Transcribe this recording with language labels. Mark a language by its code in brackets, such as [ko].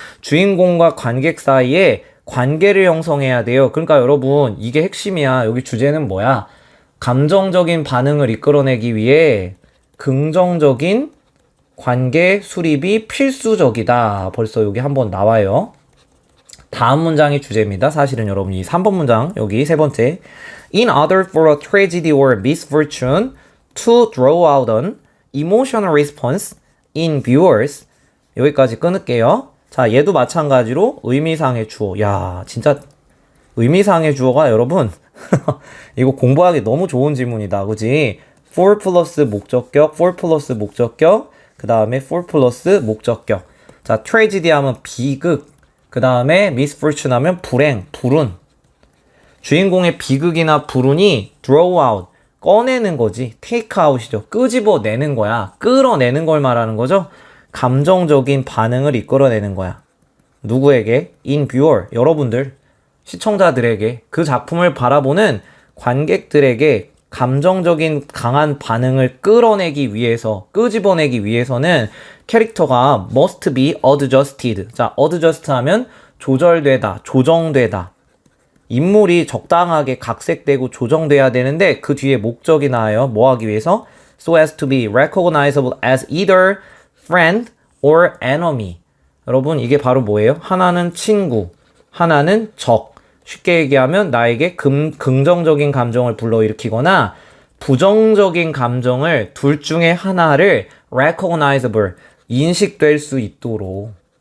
[ko] 주인공과 관객 사이에 관계를 형성해야 돼요. 그러니까 여러분 이게 핵심이야. 여기 주제는 뭐야? 감정적인 반응을 이끌어내기 위해 긍정적인 관계 수립이 필수적이다. 벌써 여기 한번 나와요. 다음 문장이 주제입니다. 사실은 여러분 이 3번 문장 여기 세 번째 [en] In order for a tragedy or misfortune to draw out on emotional response in viewers. [ko] 여기까지 끊을게요. 자, 얘도 마찬가지로 의미상의 주어. 야, 진짜 의미상의 주어가 여러분 이거 공부하기 너무 좋은 질문이다. 그지? for 플러스 목적격, for 플러스 목적격, 그 다음에 for 플러스 목적격. 자, tragedy 하면 비극, 그 다음에 misfortune 하면 불행, 불운. 주인공의 비극이나 불운이 draw out, 꺼내는 거지. take out이죠. 끄집어내는 거야. 끌어내는 걸 말하는 거죠. 감정적인 반응을 이끌어내는 거야. 누구에게? [en] in viewer, [ko] 여러분들, 시청자들에게, 그 작품을 바라보는 관객들에게 감정적인 강한 반응을 끌어내기 위해서, 끄집어내기 위해서는 캐릭터가 [en] must be adjusted. [ko] 자, adjust 하면 조절되다, 조정되다. 인물이 적당하게 각색되고 조정돼야 되는데 그 뒤에 목적이 나와요. 뭐 하기 위해서? [en] So as to be recognizable as either friend or enemy. [ko] 여러분, 이게 바로 뭐예요? 하나는 친구, 하나는 적. 쉽게 얘기하면 나에게 긍정적인 감정을 불러일으키거나 부정적인 감정을 둘 중에 하나를 recognizable, 인식될 수 있도록.